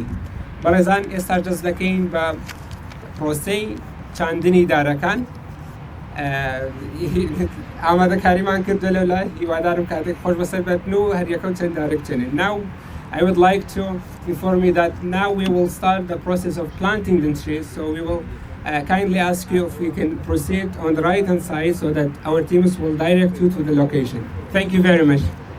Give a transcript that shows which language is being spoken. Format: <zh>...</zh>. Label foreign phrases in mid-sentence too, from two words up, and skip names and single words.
<ckb>بەڕێزان ئێستا دەست دەکەین بە پرۆسەی چاندنی دارەکان. ئامادەکاریمان کردو لە لای هیوادارم کاتێک خۆش بەسەر بێتن و هەریەکەم چەند دارە بچێنێن.</ckb> <en>Now I would like to inform you that now we will start the process of planting the trees, so we will kindly ask you if we can proceed on the right hand side so that our teams will direct you to the location. Thank you very much.</en>